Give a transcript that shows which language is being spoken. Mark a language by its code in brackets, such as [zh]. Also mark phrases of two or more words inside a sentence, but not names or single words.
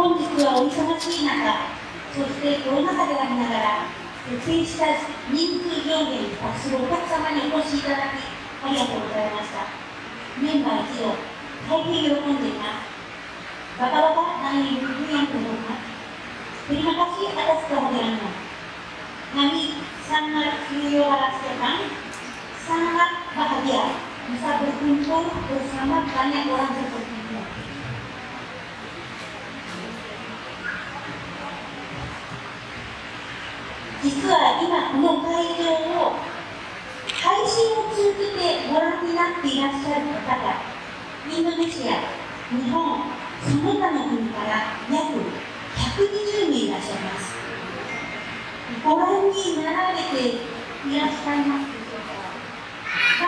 [ja] 国はお忙しい中、そしてコロナ禍でありながら、設定した人数上限に達するお客様にお越しいただき、ありがとうございました。メンバー一同、大変喜んでいます。 [id] Bapak-bapak dan ibu-ibu yang berhormat, terima kasih atas kehadirannya. Kami sangat sekali, sangat bahagia bisa berkumpul bersama banyak orang seperti itu. [ja] Jika 今この会場を配信を通じてご覧になっていらっしゃる方、インドネシア、日本、その他の国から約120人いらっしゃいます。ご覧になられていらっしゃいますでしょうか。